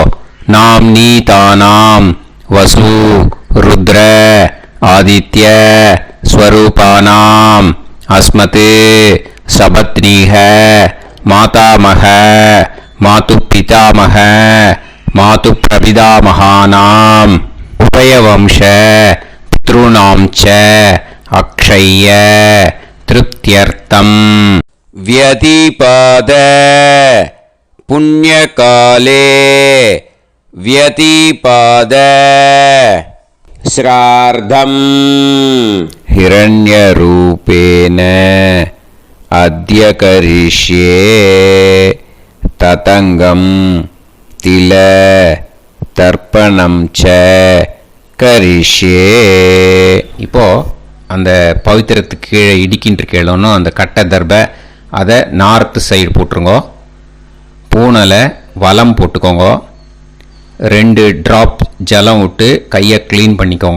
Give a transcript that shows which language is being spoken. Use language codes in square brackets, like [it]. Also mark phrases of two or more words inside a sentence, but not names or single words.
[sa] नाम्नि तानाम् वसु रुद्र आदित्य स्वरूपाणाम् अस्मत् सपत्नीक मातामह मातु पितामह मातु प्रपितामहानाम् उभयवंश पितृणाम् च अक्षय्य तृप्त्यर्थम्. व्यतिपाद पुण्यकाले व्यतिपाद श्रार्धम् हिरण्यरूपेण अद्य करिष्ये ततङ्गं तिल तर्पणं च करिष्ये. [ta] இப்போ அந்த பவித்திரத்துக்கு கீழே இடிக்கின்ற கீழனும் அந்த கட்டை தர்பை அதை நார்த்து சைடு போட்டுருங்க. பூனலை வலம் போட்டுக்கோங்க. 2 ட்ராப் ஜலம் விட்டு கையை க்ளீன் பண்ணிக்கோங்க.